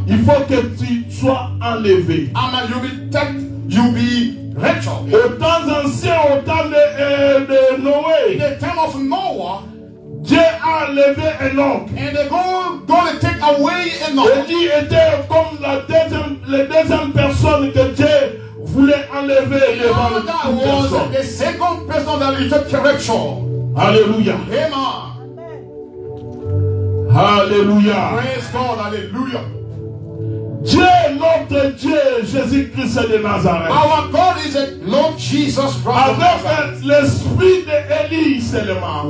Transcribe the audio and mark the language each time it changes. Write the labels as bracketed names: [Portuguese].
[French] il faut que tu sois enlevé. [English] you be wretched. [French] Au temps ancien, au temps de [English] In [French] Noé, [English] the time of Noah, [French] Dieu a enlevé Enoch. [English] and they go to take away Enoch. [French] Élie était comme la deuxième personne que Dieu voulait enlever devant [English] Elijah [French] toute [English] was [French] personne. [English] the second person that he took correction. [French] Alléluia. [English] Amen. [French] Alléluia. [English] Praise God. Hallelujah. [French] Dieu, notre Dieu, Jésus-Christ de Nazareth. [English] Our God is a Lord Jesus Christ. [French] Avec l'esprit d'Élie seulement.